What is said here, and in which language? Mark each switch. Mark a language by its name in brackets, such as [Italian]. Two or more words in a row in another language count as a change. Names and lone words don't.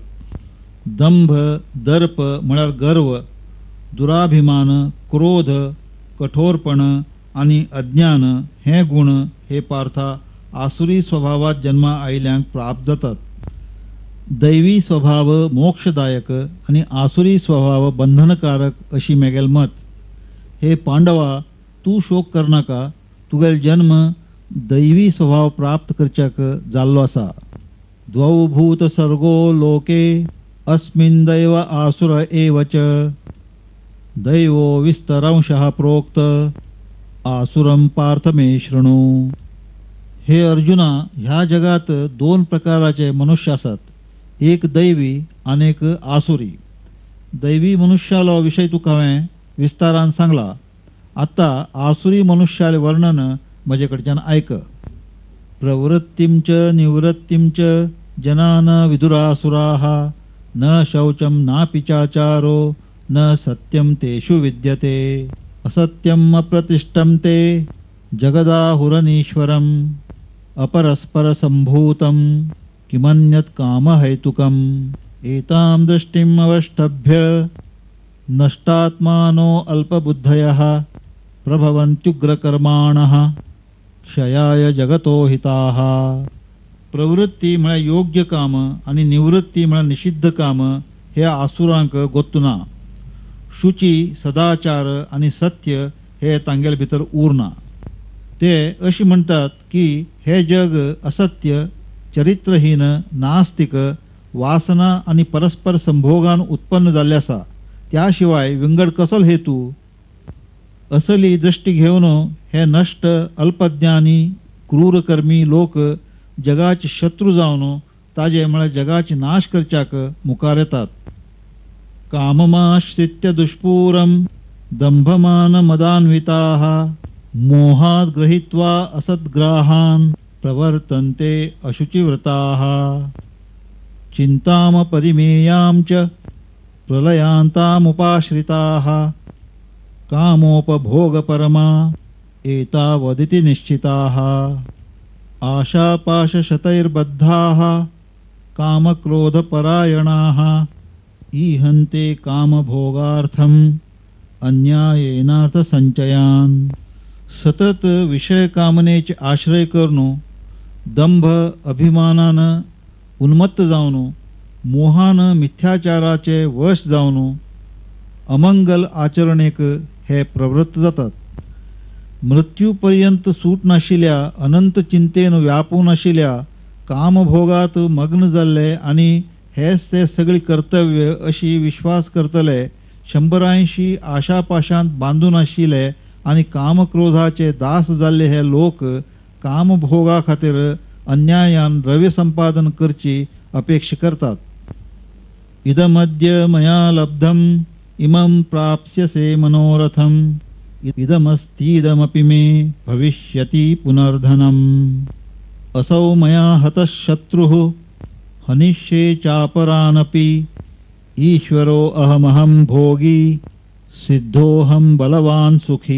[Konkani] दंभ, दर्प म्हळ्यार गर्व, दुराभिमान, क्रोध, कठोरपण आणि अज्ञान हे गुण हे पार्था आसुरी स्वभावात जन्मा आयल्यांक प्राप्त जातात. दैवी स्वभाव मोक्षदायक आणि आसुरी स्वभाव बंधनकारक अशी मेगेल मत. हे पांडवा, तू शोक करनाका, तुगेल जन्म दैवी स्वभाव प्राप्त करच्याक जाल्लो आसा. [Sanskrit] द्वौ भूत सर्गो लोके अस्मिन् दैव आसुर एव च दैवो विस्तरांशः प्रोक्त आसुरं पार्थ मे शृणु. [Konkani] हे अर्जुना, ह्या जगात दोन प्रकाराचे मनुष्य असतात, एक दैवी आणि एक आसुरी. दैवी मनुष्याला विषय तुका हांवें विस्तारान सांगला. आता आसुरी मनुष्याले वर्णन म्हजे कडच्यान ऐक. [Sanskrit] प्रवृत्तिं च निवृत्तिं च जनान विदुरासुराः न शौचं नापि चाचारो न सत्यं तेषु विद्यते असत्यम् अप्रतिष्ठं ते जगदाहुरनीश्वरम् अपरस्पर संभूतं किमन्यत् कामहेतुकम्. एतां दृष्टिम् अवष्टभ्य नष्टात्मानो अल्पबुद्धयः प्रभवन्त्युग्रकर्माणः क्षयाय जगतो हिताः. [Konkani] प्रवृत्ती म्हळ्यार योग्य काम आणि निवृत्ती म्हळ्यार निषिद्ध काम हे आसुरांक गोत्तुना. शुची, सदाचार आणि सत्य हे तांगेल भितर उरना. ते अशी म्हणतात की हे जग असत्य, चरित्रहीन, नास्तिक, वासना आणि परस्पर संभोगान उत्पन्न जाल्ले आसा. त्याशिवाय विंगड कसल हेतू. असली दृष्टी घेऊन हे नष्ट, अल्पज्ञानी, क्रूरकर्मी लोक जगाचे शत्रू जावन ताजे म्हळ्यार जगाचे नाश करच्याक मुखार येतात. [Sanskrit] काममाश्रित्य दुष्पूरम दंभमान मदान्विताः मोहात गृहीत्वा असद्ग्राहान् प्रवर्तन्ते अशुचिव्रताः. चिंताम परिमेयां च प्रलयांतामुपाश्रिताः कामोपभोगपरमा एतावदिति निश्चिताः. आशापाशशतैर्बद्धाः कामक्रोधपरायणाः ईहन्ते कामभोगार्थम् अन्यायेनार्थसंचयान्. [Konkani] सतत विषय कामनेचे आश्रय करून दंभ, अभिमानानं उन्मत्त जावन मोहान मिथ्याचाराचे वश जावन अमंगल आचरणेक हे प्रवृत्त जातात. मृत्यूपर्यंत सूट नाशिल्ल्या अनंत चिंतेन व्यापून आशिल्ल्या कामभोगात मग्न जाल्ले आणि हेच ते सगळी कर्तव्य अशी विश्वास करतले. 180 आशापाशांत बांधून आशिल्ले आणि कामक्रोधाचे दास जाल्ले हे लोक कामभोगा खातीर अन्यायान द्रव्य संपादन करची अपेक्षा करतात. [Sanskrit] इदमद्य मया लब्धम इमं प्राप्स्यसे मनोरथम इदमस्तीदमपि मे भविष्यति पुनर्धनम. असौ मया हतः शत्रुः हनिष्ये चापरानपि ईश्वरो अहमहं भोगी सिद्धोऽहं बलवान् सुखी.